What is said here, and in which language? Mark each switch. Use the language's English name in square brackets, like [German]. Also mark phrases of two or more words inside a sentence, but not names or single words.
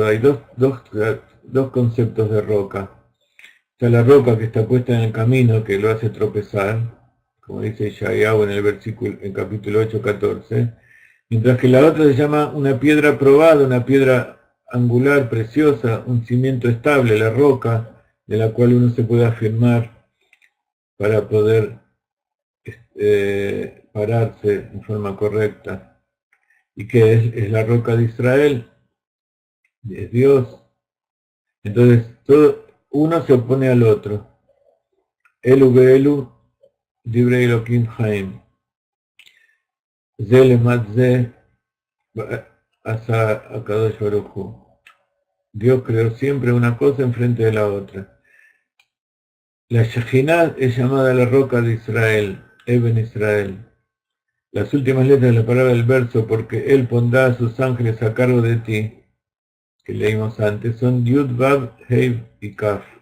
[Spanish] Hay dos conceptos de roca. Está la roca que está puesta en el camino que lo hace tropezar, como dice Yeshayahu en el versículo, en capítulo 8, 14, mientras que la otra se llama una piedra probada, una piedra angular, preciosa, un cimiento estable, la roca de la cual uno se puede afirmar para poder pararse en forma correcta. ¿Y qué es? Es la roca de Israel, es Dios. Entonces, uno se opone al otro. [Hebrew] אלו ואלו, דברי אלוהים חיים. זה לעומת זה, עשה הקדוש ברוך הוא. [Spanish] Dios creó siempre una cosa enfrente de la otra. La Shejinah es llamada la roca de Israel, [Hebrew] אבן ישראל. [Spanish] Las últimas letras de la palabra del verso, porque Él pondrá a sus ángeles a cargo de ti, que leímos antes, son Yud, Vav, Heiv y Kaf.